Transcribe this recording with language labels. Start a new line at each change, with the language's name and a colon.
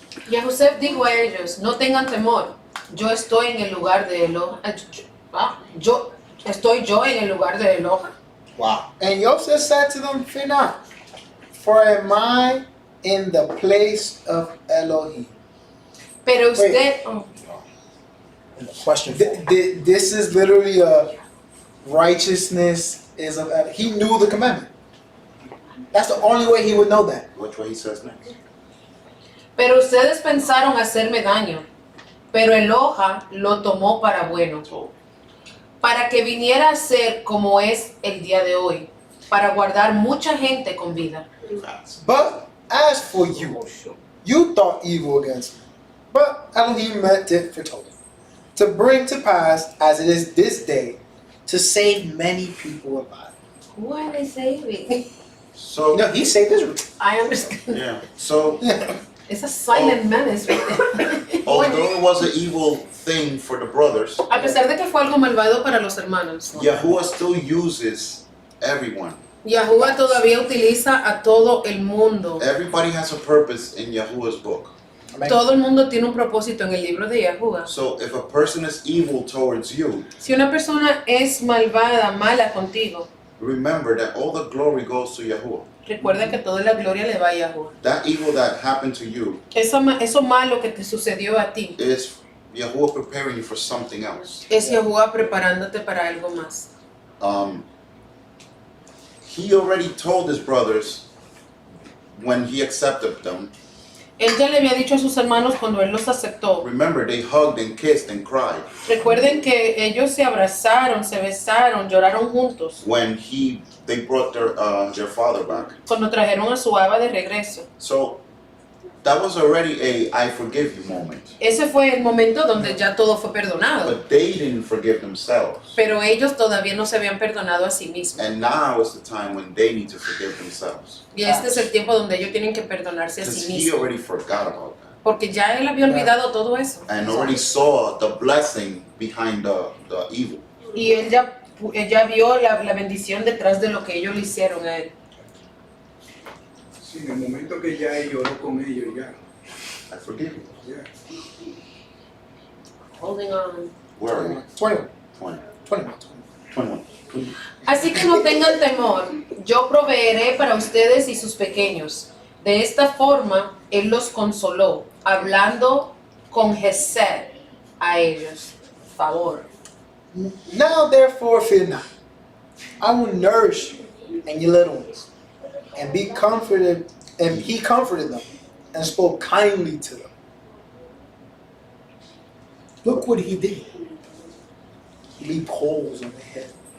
Spanish: Y a José dijo a ellos, no tengan temor, yo estoy en el lugar de Eloja. Estoy yo en el lugar de Eloja. Wow.
English: And Joseph said to them, fear not, for am I in the place of Elohim.
Spanish: Pero usted,
English: Question. This is literally a righteousness is of Elohim. He knew the commandment. That's the only way he would know that. Which way he says next?
Spanish: pero ustedes pensaron hacerme daño, pero Eloja lo tomó para bueno. para que viniera a ser como es el día de hoy, para guardar mucha gente con vida.
English: But as for you, you thought evil against me, but Elohim meant it for Torah, to bring to pass, as it is this day, to save many people alive. Who are they saving? So, No, he saved Israel. I understand. yeah. So, It's a silent menace right there. although it was an evil thing for the brothers,
Spanish: A pesar de que fue algo malvado para los hermanos,
English: Yahuwah still uses everyone.
Spanish: Yahuwah todavía utiliza a todo el mundo.
English: Everybody has a purpose in Yahuwah's book.
Spanish: Todo el mundo tiene un propósito en el libro de Yahuwah.
English: So if a person is evil towards you,
Spanish: Si una persona es malvada, mala contigo,
English: remember that all the glory goes to Yahuwah.
Spanish: recuerda que toda la gloria le va a Yahuwah.
English: That evil that happened to you
Spanish: Eso malo que te sucedió a ti
English: is Yahuwah preparing you for something else.
Spanish: es Yahuwah preparándote para algo más.
English: He already told his brothers when he accepted them.
Spanish: Él ya le había dicho a sus hermanos cuando él los aceptó.
English: Remember, they hugged and kissed and cried
Spanish: Recuerden que ellos se abrazaron, se besaron, lloraron juntos
English: when they brought their father back.
Spanish: cuando trajeron a su Abba de regreso.
English: So that was already a I forgive you moment.
Spanish: Ese fue el momento donde ya todo fue perdonado.
English: But they didn't forgive themselves.
Spanish: Pero ellos todavía no se habían perdonado a sí mismos.
English: And now is the time when they need to forgive themselves.
Spanish: Y este es el tiempo donde ellos tienen que pernonarse a
English: Because
Spanish: sí
English: he
Spanish: mismos.
English: already forgot about that.
Spanish: Porque ya él había olvidado todo eso.
English: And already saw the blessing behind the evil.
Spanish: Y él ya vio la bendición detrás de lo que ellos le hicieron a él. Sí, en el momento que ya él lloró con ellos, ya.
English: I forgive you.
Spanish: ya.
English: Holding on. Where are we? 21. 20. 21. 21.
Spanish: Así que no tengan temor, yo proveeré para ustedes y sus pequeños. De esta forma, él los consoló, hablando con Gesed a ellos. Favor.
English: Now therefore fear not. I will nourish you and your little ones, and be comforted. And he comforted them, and spoke kindly to them. Look what he did. He leaped holes on the head.